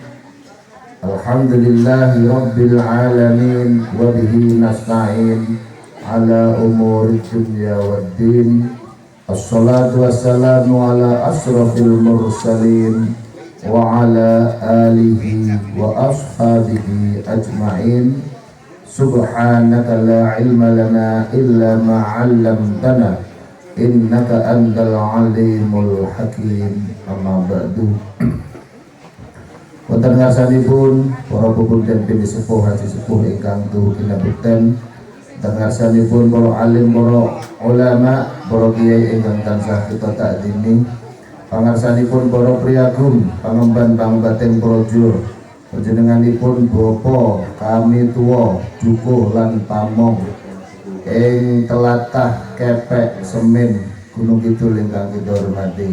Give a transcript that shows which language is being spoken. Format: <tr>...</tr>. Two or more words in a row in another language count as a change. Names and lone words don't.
<ar>الحمد لله رب العالمين وبه نستعين على أمور الدنيا والدين. والصلاة والسلام على أشرف المرسلين وعلى آله وأصحابه أجمعين. سبحانك لا علم لنا إلا ما علمتنا إنك أنت العليم الحكيم. أما بعد.</ar> <jv>Wonten ngarsanipun para pepundhen pini sepuh haji sepuh ingkang tuhu kinabekten, ngarsanipun para alim, para ulama, para kiai ingkang tansah kita takdimi, pangarsanipun para priyagum, pangemban pangbating praja, panjenenganipun bapa kami tuwa, dukuh lan pamong ing telatah Kepek Semin Gunung Kidul ingkang kita hormati.</jv>